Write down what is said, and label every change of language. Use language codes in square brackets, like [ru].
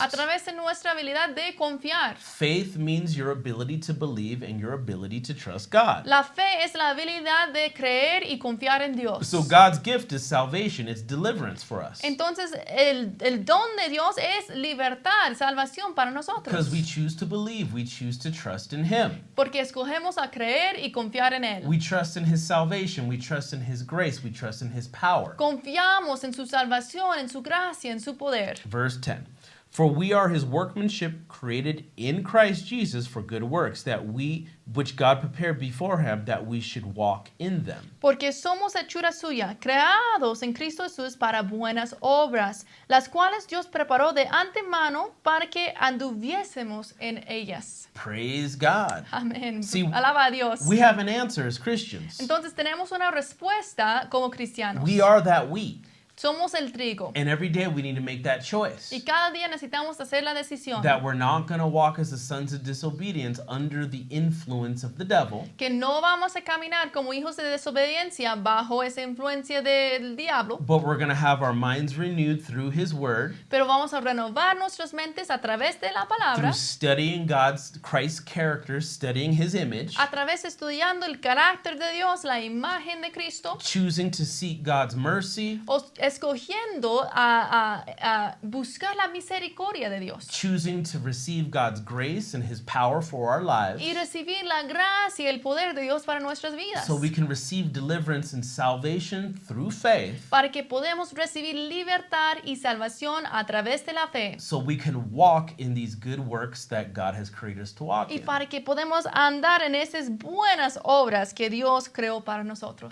[es] a través de nuestra habilidad de confiar. [en] Faith means your ability to believe and your ability to trust God. [es] La fe es la habilidad de creer y confiar en Dios. [en] So God's gift is salvation, it's deliverance for us. [es] Entonces, el don de Dios es libertad, salvación para nosotros. [en] Because we choose to believe, we choose to trust in Him. [es] Porque escogemos a creer y confiar en Él. [en] We trust in His salvation, we trust in His grace, we trust in His power. [es] Confiamos en su salvación, en su gracia, en su poder. [en] Verse 10. For we are His workmanship created in Christ Jesus for good works, which God prepared beforehand that we should walk in them. [es] Porque somos hechura suya, creados en Cristo Jesús para buenas obras, las cuales Dios preparó de antemano para que anduviésemos en ellas. [en] Praise God. [es] Amén. [en] See, [es] Alaba a Dios. [en] We have an answer as Christians. [es] Entonces tenemos una respuesta como cristianos. [en] We are that wheat. [es] Somos el trigo. [en] And every day we need to make that choice. [es] Y cada día necesitamos hacer la decisión [en] That we're not going to walk as the sons of disobedience under the influence of the devil, [es] que no vamos a caminar como hijos de desobediencia bajo esa influencia del diablo, [en] but we're going to have our minds renewed through His Word, [es] pero vamos a renovar nuestras mentes a través de la palabra, [en] through studying Christ's character, studying His image, [es] a través de estudiando el carácter de Dios, la imagen de Cristo, [en] choosing to seek God's mercy, [es] o escogiendo a buscar la misericordia de Dios [en] choosing to receive God's grace and His power for our lives, [es] y recibir la gracia y el poder de Dios para nuestras vidas, [en] so we can receive deliverance and salvation through faith, [es] para que podamos recibir libertad y salvación a través de la fe, [en] so we can walk in these good works that God has created us to walk [es] y [en] in. [es] para que podamos andar en esas buenas obras que Dios creó para nosotros.